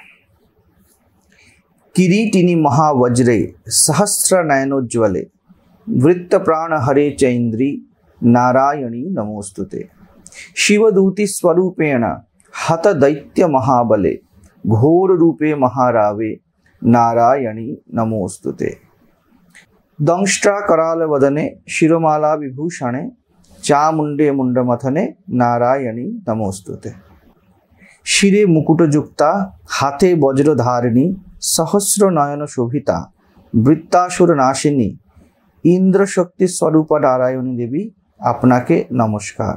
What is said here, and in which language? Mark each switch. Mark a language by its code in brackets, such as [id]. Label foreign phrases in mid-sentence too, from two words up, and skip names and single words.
[sa] কিরীটিনী মহাবজ্রে সহস্র নয়নোজ্জ্বলে বৃত্ত প্রাণ হরে চৈন্দ্রী নারায়ণী নমোস্তুতে। শিবদূতি স্বরূপেণ হত দৈত্য মহাবলে ঘোর রূপে মহারাবে নারায়ণী নমোস্তুতে। দংष्ट्रा कराल वदने शिरोमाला विभूषणे चामुंडे मुंडमथने नारायणी नमोस्तुते। [bn] শিরে মুকুটযুক্তা হাতে বজ্রধারিণী সহস্র নয়ন শোভিতা বৃত্তাসুর নাশিনী ইন্দ্র শক্তি স্বরূপ নারায়ণী দেবী আপনাকে নমস্কার।